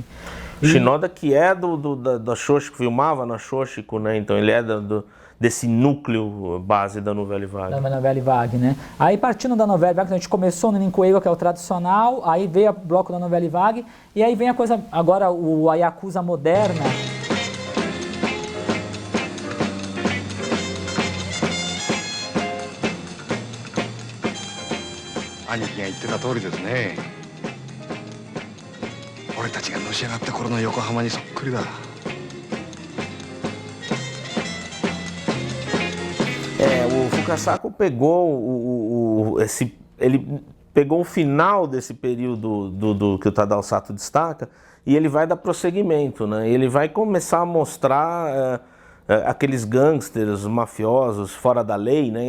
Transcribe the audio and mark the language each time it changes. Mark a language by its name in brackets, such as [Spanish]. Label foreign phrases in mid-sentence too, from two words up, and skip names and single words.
[Portuguese] Shinoda, que é da Shoshiko, filmava na Shoshiko, né? Então ele é desse núcleo base da Nouvelle Vague. Da Nouvelle Vague, né? Aí partindo da Nouvelle Vague, a gente começou no Ninkueiwa, que é o tradicional, aí veio o bloco da Nouvelle Vague, e aí vem a coisa, agora a Yakuza moderna. [Japanese] 兄貴が言ってた通りですね。俺たちがのし上がった頃の横浜にそっくりだ。 [Portuguese] O Fukasaku pegou ele pegou o final desse período que o Tadao Sato destaca e ele vai dar prosseguimento, né? Ele vai começar a mostrar aqueles gangsters, mafiosos fora da lei, né?